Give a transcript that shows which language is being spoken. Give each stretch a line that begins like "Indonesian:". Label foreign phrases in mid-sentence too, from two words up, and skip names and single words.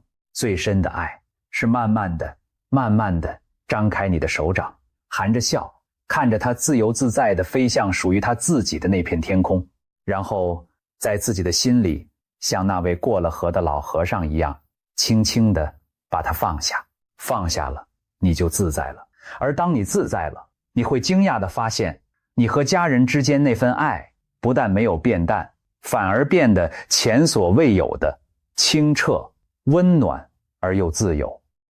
Chinese: 最深的愛是慢慢的、慢慢的張開你的手掌，含着笑，看着他自由自在地飛向屬於他自己的那片天空，然後在自己的心裡像那位過了河的老和尚一樣，輕輕地把它放下。放下了，你就自在了。而当你自在了，你会驚訝地發現，你和家人之間那份愛不但沒有變淡，反而變得前所未有的清澈、溫暖而又自由。